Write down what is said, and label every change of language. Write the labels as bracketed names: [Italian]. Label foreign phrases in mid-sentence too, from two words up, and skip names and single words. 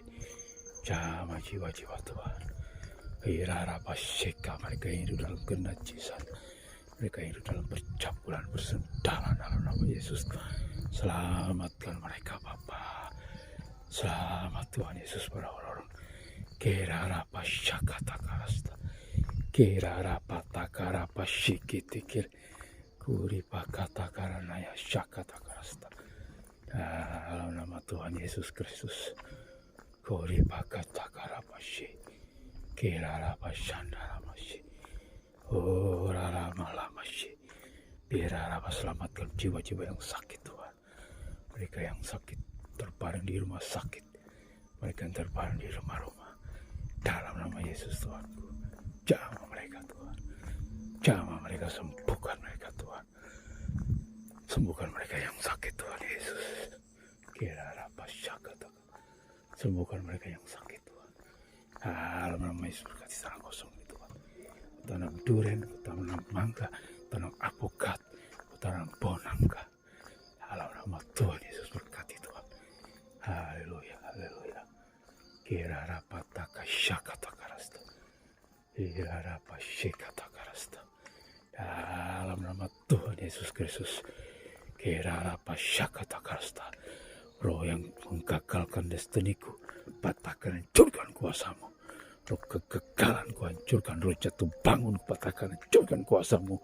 [Indonesian] Jamah jiwa-jiwa Tuhan. Irarapasyika, mereka yang hidup dalam kenajisan, mereka yang hidup dalam percabulan, bersendalan dalam nama Yesus. Selamatkan mereka Bapa. Selamat Tuhan Yesus pada orang-orang. Kirarapasyaka takarasta. Kirarapatakarapasyikitikir. Kuripakatakaranaya syaka takarasta. Dalam nama Tuhan Yesus Kristus. Kuripakatakarapasyi. Kirarapasyandaramashi. Raramalamashi. Birarapa, selamatkan jiwa-jiwa yang sakit Tuhan. Mereka yang sakit terbaring di rumah sakit. Mereka yang terbaring di rumah-rumah. Dalam nama Yesus Tuhanku. Jamah mereka Tuhan. Jamah mereka, sembuhkan mereka Tuhan. Sembuhkan mereka yang sakit Tuhan Yesus. Kirarapasyakata. Sembuhkan mereka yang sakit Tuhan. Dalam nama Yesus berkati tanah kosong itu Tuhan. Tanam duren, tanam mangga, tanam apokat, tanam bonangka. Dalam nama Tuhan Yesus berkati Tuhan. Haleluya, haleluya. Kirarapataka syakata karasta. Kirarapasyakata karasta. Dalam nama Tuhan Yesus Kristus. Kirarapasyakata karasta. Roh yang menggagalkan destiniku, patahkan, hancurkan kuasamu. Roh kegagalan ku hancurkan, roh jatuh bangun, patahkan, hancurkan kuasamu.